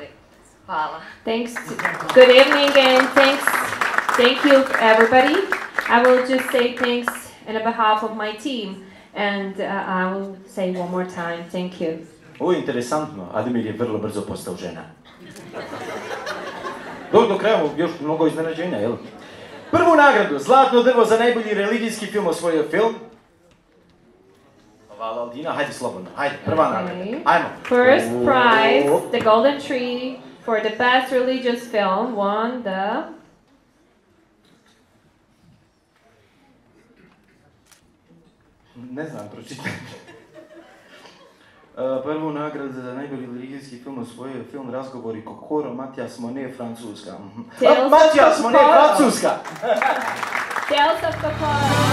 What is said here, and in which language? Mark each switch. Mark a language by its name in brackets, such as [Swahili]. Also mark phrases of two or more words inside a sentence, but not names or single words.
[Serbian] Hvala. [English] Good evening and thank you everybody. I will just say thanks on behalf of my team and I will say one more time thank you. [Serbian] Ovo je interesantno, Ademir je vrlo brzo postao žena. Do kraja još mnogo iznenađenja, jel? Prvu nagradu, Zlatno drvo za najbolji religijski film osvojio film. Hvala Aldina, hajde slobodno, hajde, prva nagrada, ajmo. [English] First prize, the Golden Tree for the best religious film won the... [Serbian] Ne znam, pročitaj. Prvu nagradu za najbolji religijski film osvojio film Razgovori Kokoro, Matijas Monet, Francuska. Matijas Monet, Francuska! Tales of Kokoro.